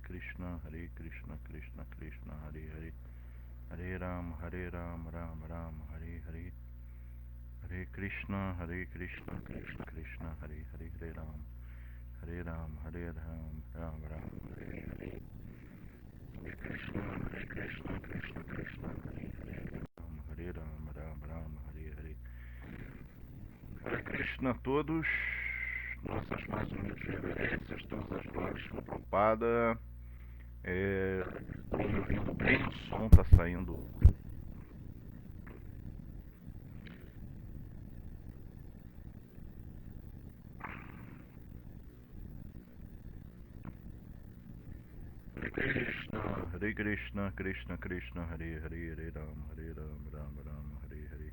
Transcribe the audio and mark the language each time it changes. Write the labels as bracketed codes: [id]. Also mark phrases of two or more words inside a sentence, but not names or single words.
[sa] Krishna, Hare Krishna, Krishna Krishna, Hare Hare, Hare Rama, Hare Rama, Rama Rama, Hare Hare, Hare Krishna, Hare Krishna, Krishna Krishna, Hare Hare, Hare Rama, Hare Rama, Hare Rama, Rama Rama, Hare Hare, Hare Krishna, Hare Krishna, Krishna Krishna, Hare Hare, Hare Rama, Rama Rama, Hare Hare. Hare Krishna [pt] a todos, nossas mais humildes reverências, todas as glórias de Prabhupada. Estão me ouvindo bem? O som está saindo. [sa] Hare Krishna, Krishna Krishna, Hare Hare, Hare Rama, Hare Rama, Rama Rama, Hare Hare.